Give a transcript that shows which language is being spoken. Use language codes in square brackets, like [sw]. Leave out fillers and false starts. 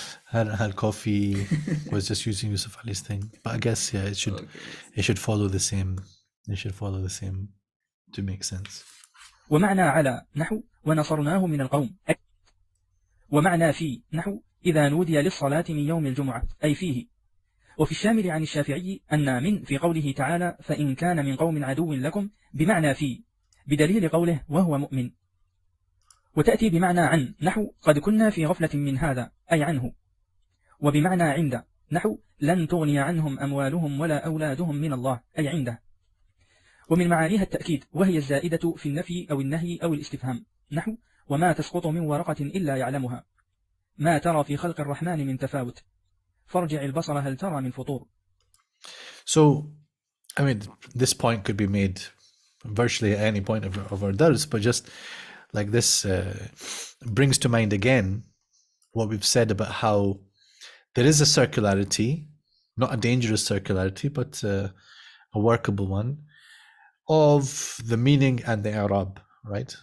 [en] had coffee, was just using Yusuf Ali's thing, but I guess it should follow the same. It should follow the same to make sense. [ar] ومعنى على نحو ونصرناه من القوم، ومعنى في نحو إذا نودي للصلاة من يوم الجمعة أي فيه. وفي الشامل عن الشافعي أن من في قوله تعالى فإن كان من قوم عدو لكم بمعنى في، بدليل قوله وهو مؤمن. وتأتي بمعنى عن نحو قد كنا في غفلة من هذا أي عنه. وبمعنى عند نحو لن تغني عنهم أموالهم ولا أولادهم من الله أي عنده. ومن معانيها التأكيد وهي الزائدة في النفي أو النهي أو الاستفهام نحو وما تسقط من ورقة إلا يعلمها، ما ترى في خلق الرحمن من تفاوت، فارجع البصر هل ترى من فطور. [en] So, I mean, this point could be made virtually at any point of our dars, but just like this brings to mind again what we've said about how there is a circularity, not a dangerous circularity, but a workable one, of the meaning and the i'rab, right?